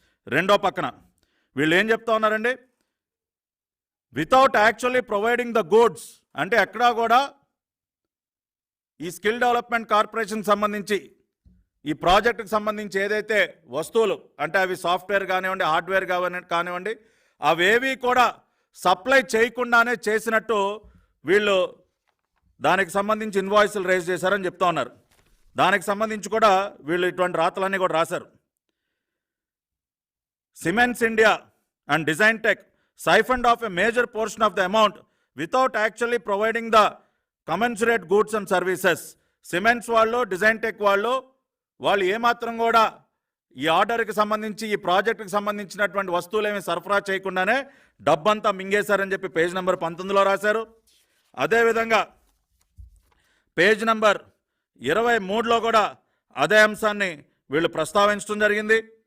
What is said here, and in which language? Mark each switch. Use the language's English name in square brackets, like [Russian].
[Telugu] రెండో పక్కన వీళ్ళు ఏం చెప్తా ఉన్నారండి, [English] without actually providing the goods, [Telugu] అంటే ఎక్కడా కూడా ఈ స్కిల్ డెవలప్మెంట్ కార్పొరేషన్ సంబంధించి ఈ ప్రాజెక్టుకు సంబంధించి ఏదైతే వస్తువులు అంటే అవి సాఫ్ట్వేర్ కానివ్వండి, హార్డ్వేర్ కానివ్వండి, అవేవి కూడా సప్లై చేయకుండానే చేసినట్టు వీళ్ళు దానికి సంబంధించి ఇన్వాయిస్లు రేజ్ చేశారని చెప్తా ఉన్నారు. దానికి సంబంధించి కూడా వీళ్ళు ఇటువంటి రాతలన్నీ కూడా రాశారు. [English] Cements India and design tech siphoned off a major portion of the amount without actually providing the commensurate goods and services. [Telugu] Cements వాళ్ళు, డిజైన్ టెక్ వాళ్ళు ఏమాత్రం కూడా ఈ ఆర్డర్కి సంబంధించి ఈ ప్రాజెక్టుకి సంబంధించినటువంటి వస్తువులు ఏమి సరఫరా చేయకుండానే డబ్బంతా మింగేశారని చెప్పి పేజ్ నెంబర్ 19లో రాశారు. అదేవిధంగా పేజ్ నెంబర్ 23లో కూడా అదే అంశాన్ని వీళ్ళు ప్రస్తావించడం జరిగింది.